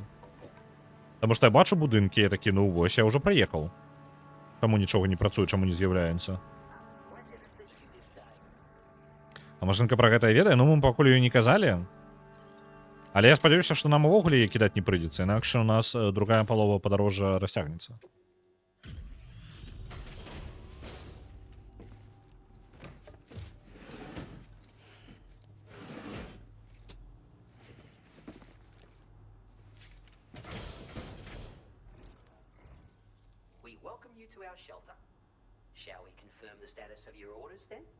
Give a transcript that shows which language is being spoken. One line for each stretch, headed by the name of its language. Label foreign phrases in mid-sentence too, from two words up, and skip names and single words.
Belarusian: Таму што я бачу будынкі, я такі, ну вось, я ўжо прыехаў. Чаму нічога не працуе, чаму не з'яўляецца? А машынка пра гэта ведае? Ну, мы пакуль ёй не казалі. Але я спадзяюся, што нам увогуле яе кідаць не прыйдзецца, інакш у нас другая палова падарожжа расцягнецца.
English: Shall we confirm the status of your orders then?